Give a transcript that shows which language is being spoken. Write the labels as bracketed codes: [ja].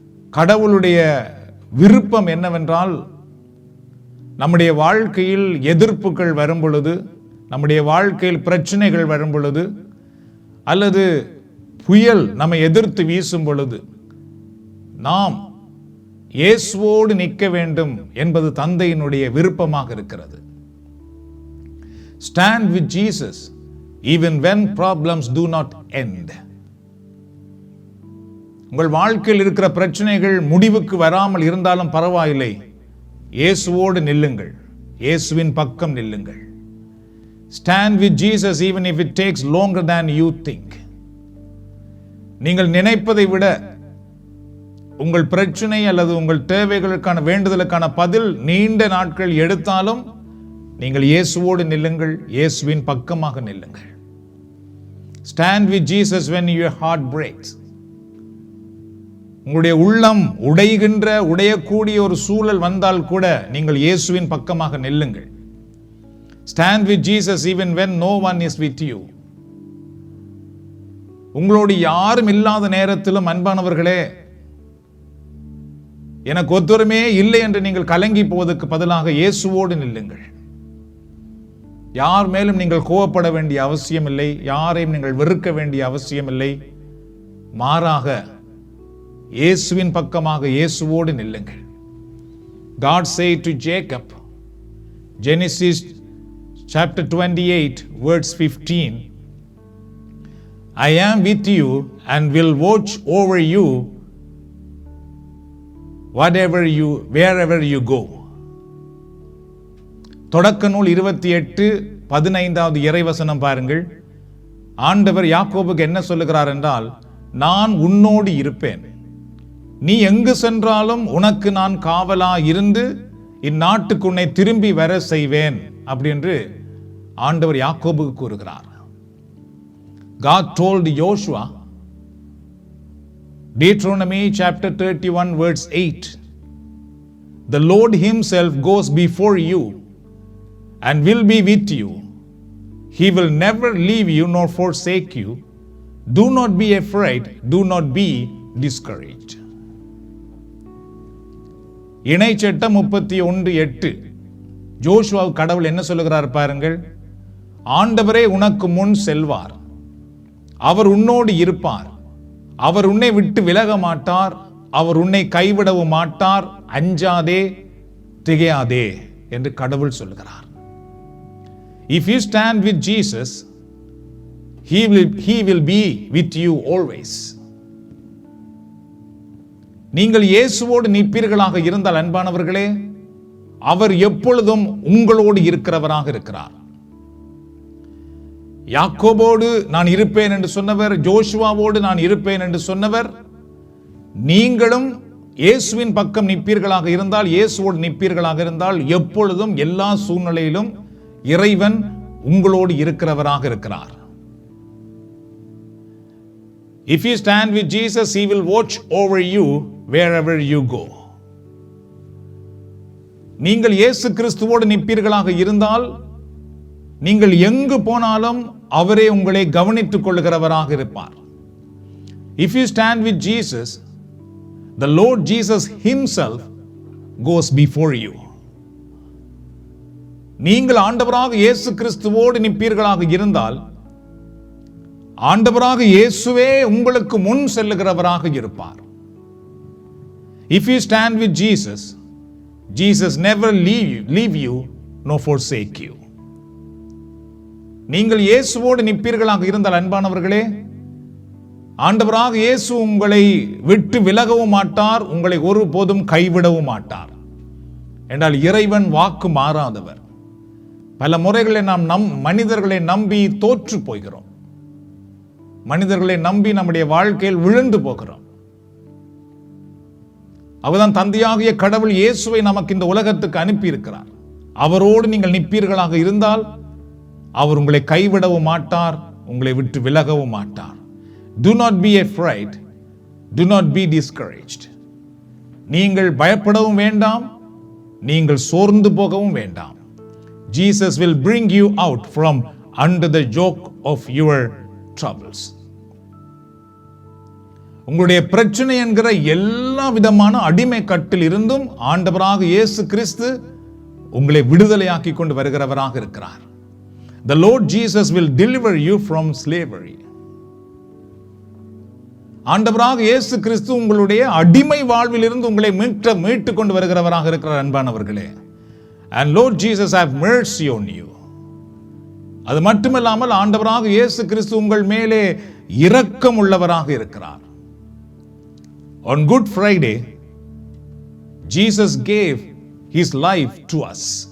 [ta] கடவுளுடைய விருப்பம் என்னவென்றால், நம்முடைய வாழ்க்கையில் எதிர்ப்புகள் வரும் பொழுது, நம்முடைய வாழ்க்கையில் பிரச்சனைகள் வரும் பொழுது, அல்லது புயல் நம்மை எதிர்த்து வீசும் பொழுது நாம் இயேசுவோடு நிற்க வேண்டும் என்பது தந்தையினுடைய விருப்பமாக இருக்கிறது. [en] Stand with Jesus even when problems do not end. [ta] உங்கள் வாழ்க்கையில் இருக்கிற பிரச்சனைகள் முடிவுக்கு வராமல் இருந்தாலும் பரவாயில்லை, இயேசுவோடு நில்லுங்கள், இயேசுவின் பக்கம் நில்லுங்கள். [en] Stand with Jesus even if it takes longer than you think. [ta] நீங்கள் நினைப்பதை விட உங்கள் பிரச்சனை அல்லது உங்கள் தேவைகளுக்கான வேண்டுதலுக்கான பதில் நீண்ட நாட்கள் எடுத்தாலும் நீங்கள் இயேசுவோடு நில்லுங்கள், இயேசுவின் பக்கமாக நில்லுங்கள். [en] Stand with Jesus when your heart breaks. [ta] உங்களுடைய உள்ளம் உடையக்கூடிய ஒரு சூழல் வந்தால் கூட நீங்கள் இயேசுவின் பக்கமாக நில்லுங்கள். [en] Stand with Jesus even when no one is with you. [ta] உங்களோடு யாரும் இல்லாத நேரத்திலும் அன்பானவர்களே, எனக்கு ஒத்துவருமே இல்லை என்று நீங்கள் கலங்கி போவதற்கு பதிலாக இயேசுவோடு நில்லுங்கள். யார் மேலும் நீங்கள் கோபப்பட வேண்டிய அவசியம் இல்லை, யாரையும் நீங்கள் வெறுக்க வேண்டிய அவசியம் இல்லை. மாறாக இயேசுவின் பக்கமாக இயேசுவோடு நில்லுங்கள். [en] God said to Jacob, Genesis chapter 28 verse 15, I am with you and will watch over you wherever you go. [ta] தொடக்க நூல் 28:15 இறைவசனம் பாருங்கள். ஆண்டவர் யாக்கோபுக்கு என்ன சொல்லுகிறார் என்றால், நான் உன்னோடு இருப்பேன், நீ எங்கு சென்றாலும் உனக்கு நான் காவலா இருந்து இந்நாட்டுக்கு உன்னை திரும்பி வர செய்வேன் அப்படி என்று ஆண்டவர் யாக்கோபுக்கு கூறுகிறார். [en] God told Joshua, Deuteronomy chapter 31 verse 8, the Lord himself goes before you and will be with you. He will never leave you nor forsake you. Do not be afraid, do not be discouraged. [ta] இணைச்சட்டம் 31:8. ஜோஷுவாவுக்கு கடவுள் என்ன சொல்லுகிறார் பாருங்கள். ஆண்டவரே உனக்கு முன் செல்வார், அவர் உன்னோடு இருப்பார், அவர் உன்னை விட்டு விலக மாட்டார், அவர் உன்னை கைவிடவும் மாட்டார், அஞ்சாதே திகையாதே என்று கடவுள் சொல்லுகிறார். [en] If you stand with Jesus, he will be with you always. [ta] நீங்கள் இயேசுவோடு நிற்பீர்களாக இருந்தால் அன்பானவர்களே, அவர் எப்பொழுதும் உங்களோடு இருக்கிறவராக இருக்கிறார். யாக்கோபோடு நான் இருப்பேன் என்று சொன்னவர், ஜோஷுவாவோடு நான் இருப்பேன் என்று சொன்னவர், நீங்களும் இயேசுவின் பக்கம் நிற்பீர்களாக இருந்தால், இயேசுவோடு நிற்பீர்களாக இருந்தால், எப்பொழுதும் எல்லா சூழ்நிலையிலும் இறைவன் உங்களோடு இருக்கிறவராக இருக்கிறார். [en] If you stand with Jesus, he will watch over you wherever you go. [ta] நீங்கள் இயேசு கிறிஸ்துவோடு நிற்பீர்களாக இருந்தால், நீங்கள் எங்கு போனாலும் அவரே உங்களை கவனித்துக் கொள்கிறவராக இருப்பார். [en] If you stand with Jesus, the Lord Jesus himself goes before you. [ta] நீங்கள் ஆண்டவராக இயேசு கிறிஸ்துவோடு நிற்பீர்களாக இருந்தால், ஆண்டவராக இயேசுவே உங்களுக்கு முன் செல்லுகிறவராக இருப்பார். [en] If you stand with Jesus, Jesus never leave you nor forsake you. [ta] நீங்கள் இயேசுவோடு நிற்பீர்களாக இருந்தால் அன்பானவர்களே, ஆண்டவராக இயேசு உங்களை விட்டு விலகவும் மாட்டார், உங்களை ஒருபோதும் கைவிடவும் மாட்டார். என்றால் இறைவன் வாக்கு மாறாதவர். பல முறைகளை நாம் மனிதர்களை நம்பி தோற்று போகிறோம். மனிதர்களை நம்பி நம்முடைய வாழ்க்கையில் விழுந்து போகிறோம். அவர்தான் தந்தையாகிய கடவுள் இயேசுவை நமக்கு இந்த உலகத்துக்கு அனுப்பி இருக்கிறார். அவரோடு நீங்கள் நிற்பீர்களாக இருந்தால் அவர் உங்களை கைவிடவும் மாட்டார், உங்களை விட்டு விலகவும் மாட்டார். [en] Do not be afraid, do not be discouraged. [ta] நீங்கள் பயப்படவும் வேண்டாம், நீங்கள் சோர்ந்து போகவும் வேண்டாம். [en] Jesus will bring you out from under the yoke of your troubles. [ta] உங்களுடைய பிரச்சனை என்கிற எல்லா விதமான அடிமை கட்டில் இருந்தும் ஆண்டவராக இயேசு கிறிஸ்து உங்களை விடுதலையாக்கி கொண்டு வருகிறவராக இருக்கிறார். [en] The Lord Jesus will deliver you from slavery. [ta] ஆண்டவராக இயேசு கிறிஸ்து உங்களுடைய அடிமை வாழ்வில் இருந்து உங்களை மீட்டு கொண்டு வருகிறவராக இருக்கிறார் அன்பானவர்களே. [en] And Lord Jesus have mercy on you. [ta] அது மட்டுமல்லாமல் ஆண்டவராக இயேசு கிறிஸ்து உங்கள் மேலே இரக்கம் உள்ளவராக இருக்கிறார். [en] On Good Friday, Jesus gave his life to us.